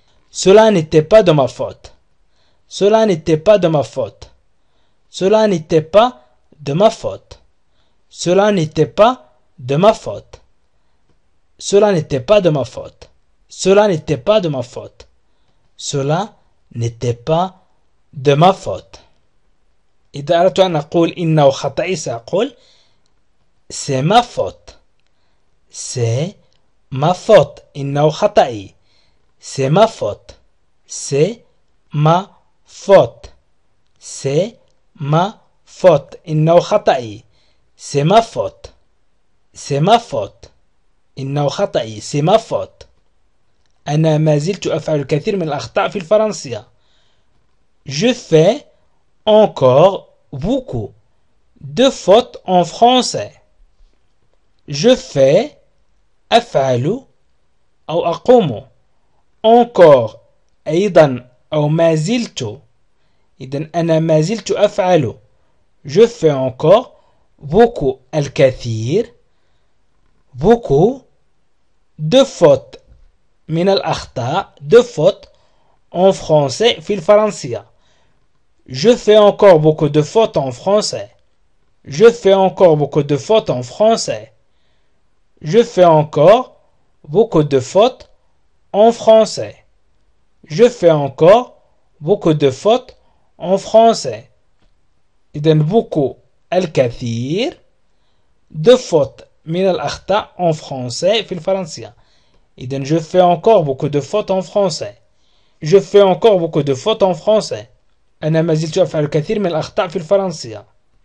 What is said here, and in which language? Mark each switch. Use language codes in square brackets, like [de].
[fr] Cela n'était pas de ma faute. Cela n'était pas de ma faute. Cela n'était pas de ma faute. Cela n'était pas de ma faute. Cela n'était pas de ma faute. Cela n'était pas de ma faute. Cela n'était pas de ma faute. [ar] إذا أردت أن أقول إنه خطأي سأقول [fr] c'est ma faute. C'est ma faute. [ar] إنه خطأي. [fr] C'est ma faute. C'est ma faute. C'est ma faute. [ar] إنه خطأي. [fr] C'est ma faute. C'est ma faute. إنه خطأي. C'est ma faute. [ar] أنا ما زلت أفعل الكثير من الأخطاء في الفرنسية. [fr] Je fais encore beaucoup de fautes en français. Je fais [ar] أفعل أو أقوم [fr] encore [ar] أيضا أو ما زلت. إذن أنا ما زلت أفعل. [fr] Je fais encore beaucoup [ar] الكثير [fr] beaucoup de fautes [ar] من الأخطاء [fr] de fautes en français [ar] في الفرنسية. [fr] Je fais encore beaucoup de fautes en français. Je fais encore beaucoup de fautes en français. Je fais encore beaucoup de fautes en français. Je fais encore beaucoup de fautes en français. [ar] إذن [fr] beaucoup [ar] الكثير [fr] de fautes [ar] من الأخطاء [fr] en français [ar] في الفرنسية. [fr] إذن je fais encore beaucoup de fautes en français. Je fais encore beaucoup de fautes en français. [ar] أنا ما زلت أفعل الكثير من الأخطاء في الفرنسية.